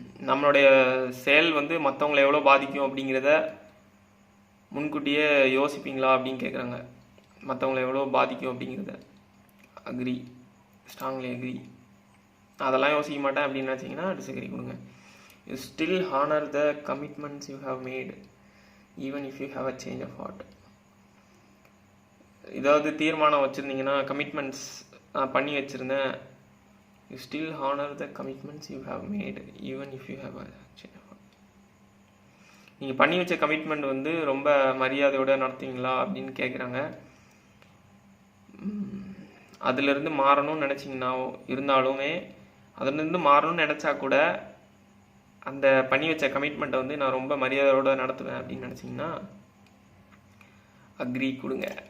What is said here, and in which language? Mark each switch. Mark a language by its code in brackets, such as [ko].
[ta] நம்மளுடைய செயல் வந்து மற்றவங்களை எவ்வளோ பாதிக்கும் அப்படிங்கிறத முன்கூட்டியே யோசிப்பீங்களா அப்படின்னு கேட்குறாங்க. மற்றவங்களை எவ்வளோ பாதிக்கும் அப்படிங்கிறத அக்ரி, ஸ்ட்ராங்லி அக்ரி. அதெல்லாம் யோசிக்க மாட்டேன் அப்படின்னு நினச்சிங்கன்னா டிஸ்அக்ரி கொடுங்க. [en] You still honor the commitments you have made even if you have a change of heart. [ta] ஏதாவது தீர்மானம் வச்சுருந்தீங்கன்னா, கமிட்மெண்ட்ஸ் நான் பண்ணி வச்சுருந்தேன், [en] you still honor the commitments you have made even if you have a change of heart. [ta] நீங்கள் பண்ணி வச்ச commitment வந்து ரொம்ப மரியாதையோடு நடத்துவீங்களா அப்படின்னு கேட்குறாங்க. அதிலிருந்து மாறணும்னு நினச்சிங்கன்னா இருந்தாலுமே அதிலிருந்து மாறணும்னு நினச்சா கூட அந்த பண்ணி வச்ச கமிட்மெண்ட்டை வந்து நான் ரொம்ப மரியாதையோடு நடத்துவேன் அப்படின்னு நினச்சிங்கன்னா அக்ரி கொடுங்க.